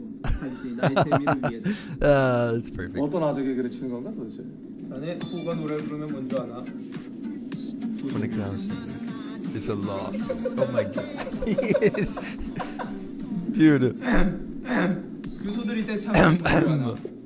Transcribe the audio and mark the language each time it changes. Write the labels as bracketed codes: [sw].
[ko] 않고 단순히 나의 재미를 위해서. [en] That's perfect. [ko] 어떤 아재 개그를 치는 건가 도대체? 자네 수가 노래 부르면 뭔지 아나? [en] When a cow sings, it's a loss. Oh my god. He is. Dude. [ko] 그 소들이 떼창하는 뭔지 아나?